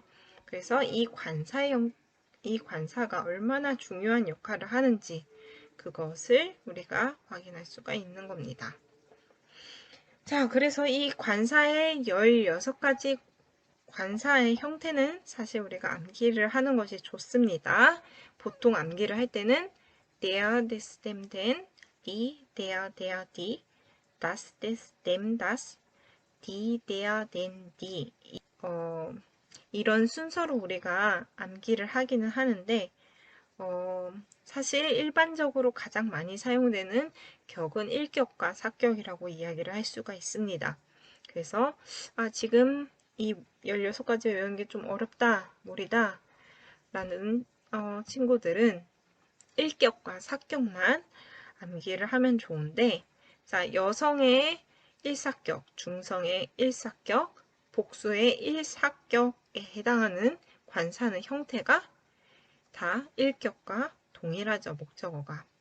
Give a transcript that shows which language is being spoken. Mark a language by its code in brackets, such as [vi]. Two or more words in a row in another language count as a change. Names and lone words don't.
[ko] 그래서 이 관사가 얼마나 중요한 역할을 하는지 그것을 우리가 확인할 수가 있는 겁니다. 자, 그래서 이 관사의 16가지 관사의 형태는 사실 우리가 암기를 하는 것이 좋습니다. 보통 암기를 할 때는 [de] der, des, dem, den, die, der, die, das, des, dem, das, die, der, den, die [ko] 이런 순서로 우리가 암기를 하기는 하는데 사실 일반적으로 가장 많이 사용되는 격은 1격과 4격이라고 이야기를 할 수가 있습니다. 그래서 지금 이 16가지 외우는 게 좀 어렵다, 무리다 라는 친구들은 1격과 4격만 암기를 하면 좋은데 자, 여성의 1사격, 중성의 1사격, 복수의 1사격에 해당하는 관사는 형태가 다 1격과 동일하죠, 목적어가.